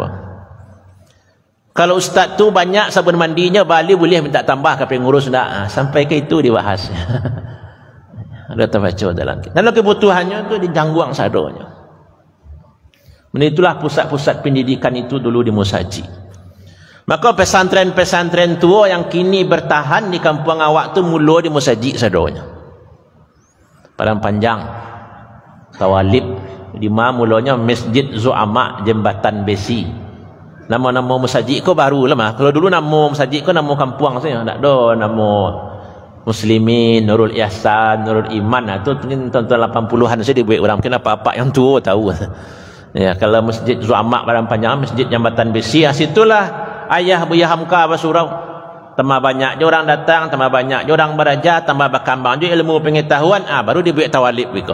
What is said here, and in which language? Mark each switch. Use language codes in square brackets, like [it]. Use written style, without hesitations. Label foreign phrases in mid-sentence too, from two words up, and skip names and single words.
[id] Kalau ustaz tu banyak sabun mandinya balik boleh minta tambah ke pengurus dah. Sampai ke itu dibahas. Ada terbaca dalam kita. Kalau kebutuhannya tu [min] dijangguang sadonya. [id] Itulah pusat-pusat pendidikan itu dulu di musaji. Maka pesantren-pesantren tua yang kini bertahan di kampung awak tu mula di musaji sadonya. Padang Panjang, Tawalib, di mana mulanya Masjid Zu'ama Jembatan Besi. [min] Nama-nama musaji ko baru lah mah. [id] Kalau dulu nama musaji ko nama kampung saja, tak ada nama Muslimin, Nurul Ihsan, Nurul Iman. Itu tahun 80-an saja dibuat orang, mungkin apa-apa yang tua tahu. Ya, kalau Masjid Zu'ama Padang Panjang, Masjid Jembatan Besi, situlah ayah buya Hamka bersurau. Tambah banyak orang datang, tambah banyak orang beraja, tambah berkembang juga ilmu pengetahuan, baru dibuat tawalib begitu.